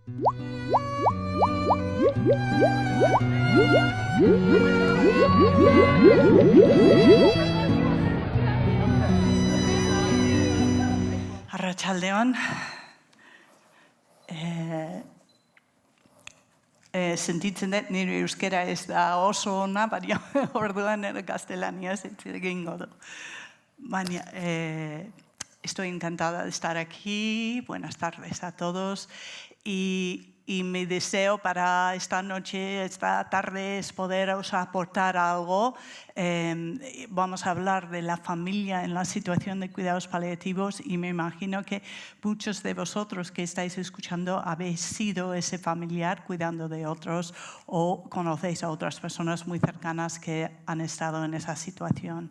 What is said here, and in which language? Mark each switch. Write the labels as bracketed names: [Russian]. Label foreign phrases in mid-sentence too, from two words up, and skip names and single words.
[Basque] Arratsaldeon. Sentitzen dut nire euskera ez da oso ona, baina orduan gaztelaniaz hitz egingo du. Baina, [Spanish] estoy encantada de estar aquí. Buenas tardes a todos. Y mi deseo para esta noche, esta tarde, es poderos aportar algo. Vamos a hablar de la familia en la situación de cuidados paliativos y me imagino que muchos de vosotros que estáis escuchando habéis sido ese familiar cuidando de otros o conocéis a otras personas muy cercanas que han estado en esa situación.